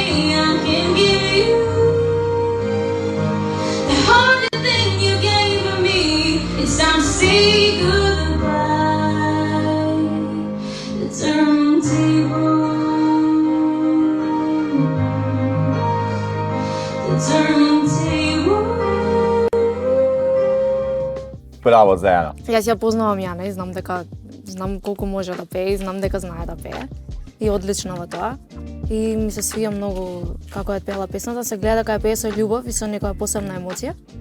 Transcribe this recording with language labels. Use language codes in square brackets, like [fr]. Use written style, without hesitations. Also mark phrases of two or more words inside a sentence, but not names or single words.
[en] I can give you the only thing you gave me. It's time to say goodbye. The turntable. The turntable. [mk] Браво за Јана. Јас ја познавам Јана и знам колку може да пее и знам дека знае да пее. И одлично во тоа. И ми се свија многу како ја пеела песната, се гледа дека ја пее со љубов и со некоја посебна емоција.